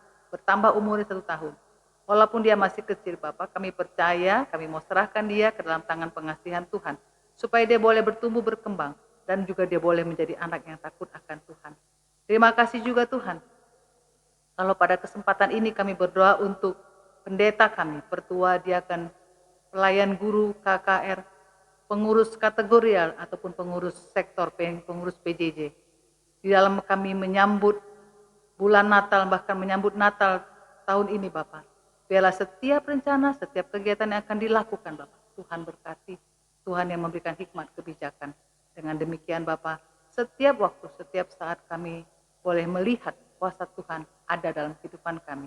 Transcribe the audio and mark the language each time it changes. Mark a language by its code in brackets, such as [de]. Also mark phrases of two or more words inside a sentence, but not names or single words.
[id] Bertambah umurnya 1 tahun. Walaupun dia masih kecil, Bapak, kami percaya, kami mau serahkan dia ke dalam tangan pengasihan Tuhan. Supaya dia boleh bertumbuh berkembang dan juga dia boleh menjadi anak yang takut akan Tuhan. Terima kasih juga Tuhan. Kalau pada kesempatan ini kami berdoa untuk pendeta kami, pertua, diakan, pelayan guru, KKR, pengurus kategorial ataupun pengurus sektor, pengurus PJJ. Di dalam kami menyambut bulan Natal, bahkan menyambut Natal tahun ini Bapak. Biarlah setiap rencana, setiap kegiatan yang akan dilakukan Bapak, Tuhan berkati, Tuhan yang memberikan hikmat kebijakan. Dengan demikian Bapak, setiap waktu, setiap saat kami boleh melihat kuasa Tuhan ada dalam kehidupan kami.